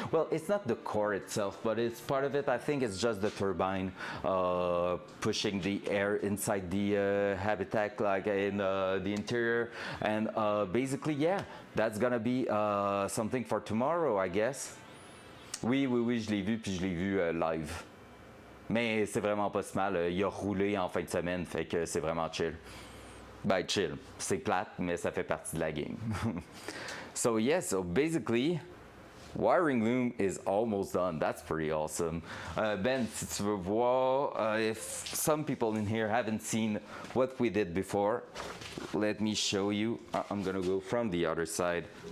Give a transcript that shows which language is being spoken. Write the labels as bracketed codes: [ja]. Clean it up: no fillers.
[en] Well, it's not the core itself, but it's part of it. I think it's just the turbine pushing the air inside the habitat, like in the interior. And basically, yeah, that's gonna be something for tomorrow, I guess. [fr] Oui, oui, oui, je l'ai vu, puis je l'ai vu live. Mais c'est vraiment pas si mal. Il a roulé en fin de semaine, fait que c'est vraiment chill. Ben, chill. C'est plate, mais ça fait partie de la game. [en] So, yeah, so basically, wiring loom is almost done. That's pretty awesome. [fr] Ben, si tu veux voir, [en] if some people in here haven't seen what we did before, let me show you. I'm gonna go from the other side.